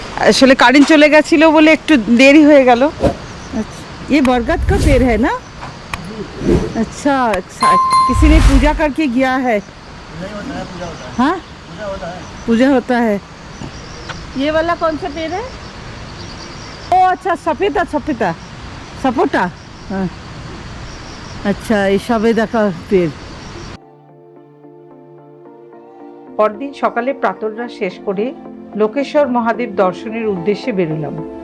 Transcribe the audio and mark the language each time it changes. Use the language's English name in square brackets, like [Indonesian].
[Bangla] আসলে কারেন্ট চলে গেছিলো বলে একটু দেরি হয়ে গেল। [Hindi] ये बरगद का पेड़ है ना? अच्छा किसी ने पूजा करके गया है? नहीं होता है, पूजा होता है। हाँ, पूजा होता है। पूजा होता है। ये वाला कौन सा पेड़ है? ओ अच्छा, सफेदा सफेदा सपोटा। हाँ अच्छा, [Bangla] এই সবেদা [Hindi] का पेड़। [Bangla] পরদিন সকালে প্রাতঃরাশ শেষ করে লোকেশ্বর মহাদেব দর্শনের উদ্দেশ্যে বেরোলাম।